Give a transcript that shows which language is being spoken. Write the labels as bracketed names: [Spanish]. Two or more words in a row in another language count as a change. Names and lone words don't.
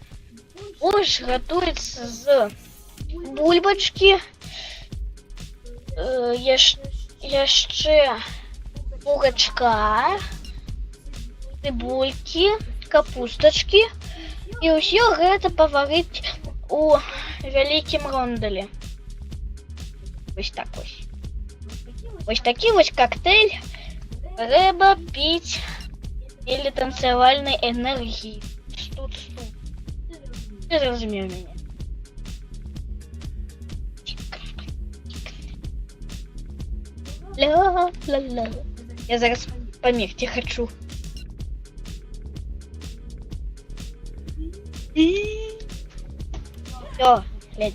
[Ukrainian] Борщ готується з бульбочки, ще бурачка, цибульки, капусточки. [Belarusian] І ўсё гэта паварыць у вялікім рондэлі. [Ukrainian] Ось так ось. Ось такі ось коктейль [Belarusian] трэба піць дзеля танцевальнай энергіі. [Ukrainian] Тут. [Belarusian] Ты зразумеў мяне. Ля-ла-ла. Я зараз памерці хачу. [Russian] Всё, глянь.